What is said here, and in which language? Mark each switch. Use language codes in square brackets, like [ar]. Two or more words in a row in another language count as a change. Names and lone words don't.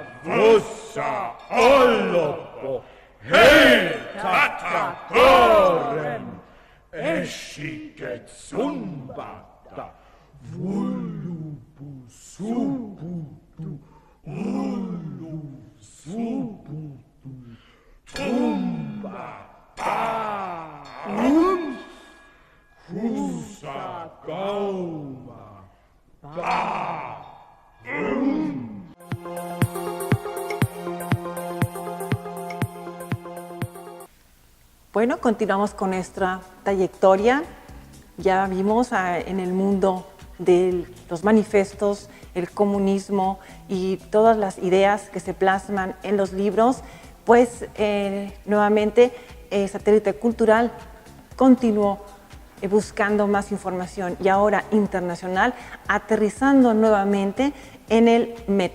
[es] vossa ollopo, hei tata korem, esciket sumbata, vullubu subutu, ullu subutu, tumba. Cusa gauma, Bueno, continuamos con nuestra trayectoria. Ya vimos en el mundo de los manifestos, el comunismo y todas las ideas que se plasman en los libros, pues nuevamente Satélite Cultural continuó buscando más información y ahora internacional, aterrizando nuevamente en el Met.